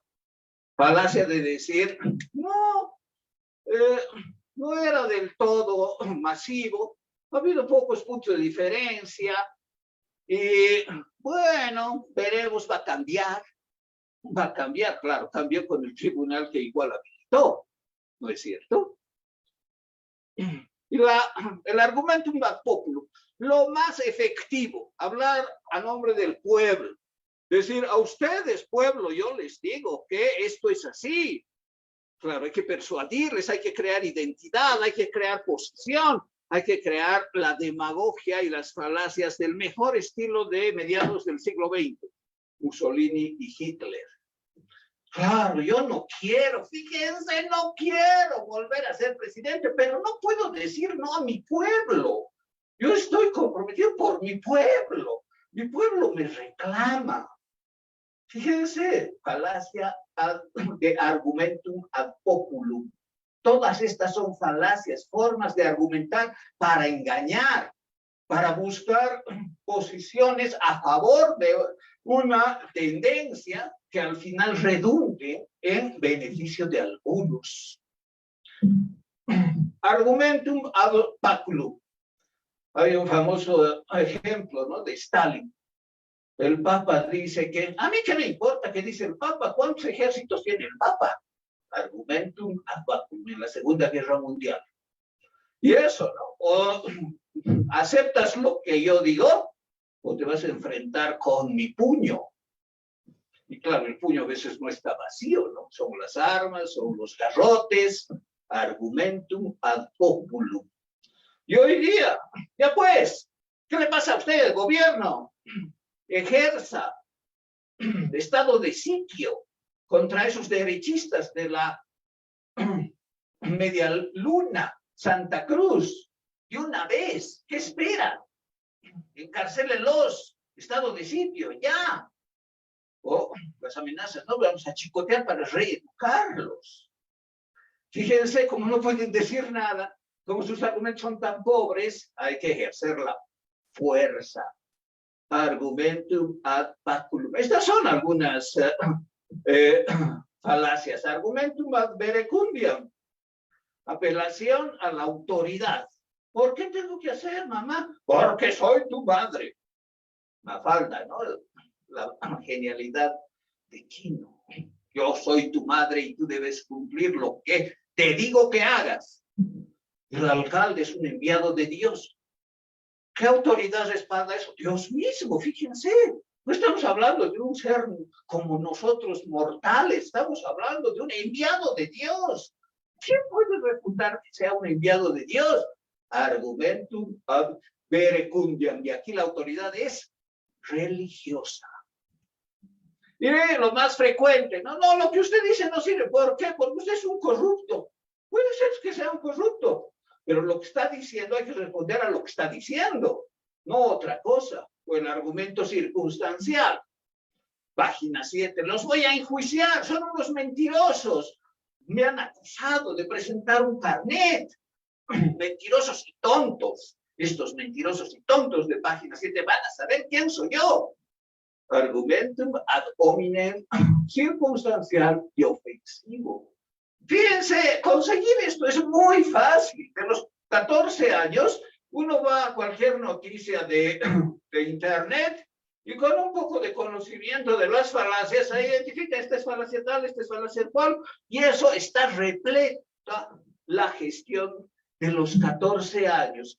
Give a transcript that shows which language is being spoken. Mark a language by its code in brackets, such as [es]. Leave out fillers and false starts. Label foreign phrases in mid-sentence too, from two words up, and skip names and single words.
[es] Falacia de decir, no, no era del todo masivo, ha habido pocos puntos de diferencia, y bueno, veremos, va a cambiar, claro, cambió con el tribunal que igual habilitó, ¿no es cierto? [la] Y el argumentum ad populum, [es] lo más efectivo, hablar a nombre del pueblo, decir a ustedes, pueblo, yo les digo que esto es así. Claro, hay que persuadirles, hay que crear identidad, hay que crear posición, hay que crear la demagogia y las falacias del mejor estilo de mediados del siglo XX, Mussolini y Hitler. Claro, yo no quiero, fíjense, no quiero volver a ser presidente, pero no puedo decir no a mi pueblo. Yo estoy comprometido por mi pueblo me reclama. Fíjense, falacia de [la] argumentum ad populum. [es] Todas estas son falacias, formas de argumentar para engañar, para buscar posiciones a favor de una tendencia que al final redunde en beneficio de algunos. [la] Argumentum ad baculum. [es] Hay un famoso ejemplo, ¿no?, de Stalin. El Papa dice que, a mí qué me importa qué dice el Papa, ¿cuántos ejércitos tiene el Papa? [la] Argumentum ad baculum [es] en la Segunda Guerra Mundial. Y eso, ¿no? O aceptas lo que yo digo, o te vas a enfrentar con mi puño. Y claro, el puño a veces no está vacío, ¿no? Son las armas, son los garrotes, [la] argumentum ad populum. [es] Y hoy día, ya pues, ¿qué le pasa a usted, gobierno? Ejerza estado de sitio contra esos derechistas de la media luna, Santa Cruz. De una vez, ¿qué esperan? Encarcélenlos, estado de sitio, ya. O las amenazas, no, vamos a chicotear para reeducarlos. Fíjense, como no pueden decir nada, como sus argumentos son tan pobres, hay que ejercer la fuerza. [la] Argumentum ad baculum. [es] Estas son algunas falacias. [la] Argumentum ad verecundiam. [es] Apelación a la autoridad. ¿Por qué tengo que hacer, mamá? Porque soy tu madre. Mafalda, ¿no? La genialidad de Quino. Yo soy tu madre y tú debes cumplir lo que te digo que hagas. El alcalde es un enviado de Dios. ¿Qué autoridad respalda eso? Dios mismo, fíjense. No estamos hablando de un ser como nosotros mortales, estamos hablando de un enviado de Dios. ¿Quién puede refutar que sea un enviado de Dios? [la] Argumentum ad verecundiam. [es] Y aquí la autoridad es religiosa. Y lo más frecuente, no, lo que usted dice no sirve. ¿Por qué? Porque usted es un corrupto. Puede ser que sea un corrupto, pero lo que está diciendo hay que responder a lo que está diciendo, no otra cosa. O el argumento circunstancial. Página 7. Los voy a enjuiciar, son unos mentirosos. Me han acusado de presentar un carnet. Mentirosos y tontos. Estos mentirosos y tontos de página 7 van a saber quién soy yo. [la] Argumentum ad hominem [es] circunstancial y ofensivo. Fíjense, conseguir esto es muy fácil. De los 14 años, uno va a cualquier noticia de internet y con un poco de conocimiento de las falacias, se identifica esta es falacia tal, esta es falacia cual, y eso está repleta la gestión de los 14 años.